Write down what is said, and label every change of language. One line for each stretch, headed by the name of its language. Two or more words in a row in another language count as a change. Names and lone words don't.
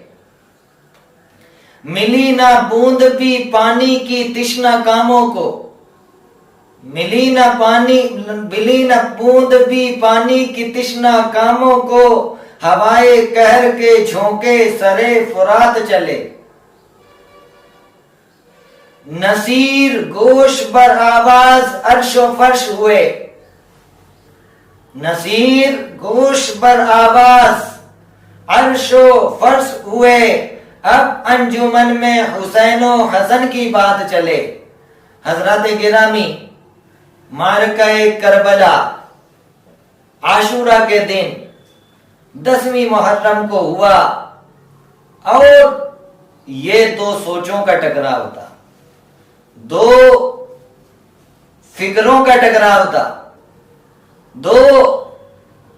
Urdu: ملی نہ بوند بھی پانی کی تشنہ کاموں کو، ملی نہ بوند بھی پانی کی تشنہ کاموں کو، ہوائے قہر کے جھونکے سرے فرات چلے۔ نصیر گوش بر آواز عرش و فرش ہوئے، نصیر گوش بر آواز عرش و فرش ہوئے، اب انجمن میں حسین و حسن کی بات چلے۔ حضرات گرامی، معرکہ کربلا عاشورہ کے دن 10ویں محرم کو ہوا، اور یہ دو سوچوں کا ٹکراؤ تھا، دو فکروں کا ٹکراؤ تھا، دو